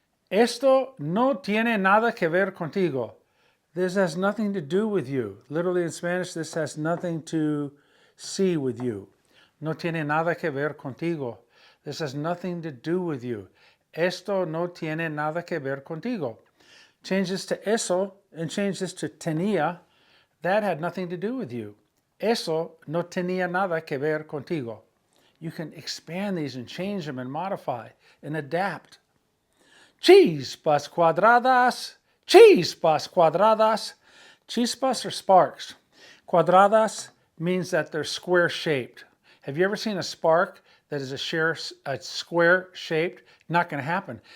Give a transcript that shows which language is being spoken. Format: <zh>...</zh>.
<es>Esto no tiene nada que ver contigo.</es> <en>This has nothing to do with you. Literally in Spanish, this has nothing to see with you.</en> <es>No tiene nada que ver contigo.</es> <en>This has nothing to do with you.</en> <es>Esto no tiene nada que ver contigo.</es> <en>Change this to eso and change this to tenía. That had nothing to do with you.</en> <es>Eso no tenía nada que ver contigo.</es> <en>You can expand these and change them and modify and adapt.</en> <es>Chispas cuadradas. Chispas cuadradas.</es> <en>Chispas are sparks. Cuadradas means that they're square shaped. Have you ever seen a spark that is a square shaped? Not going to happen.</en>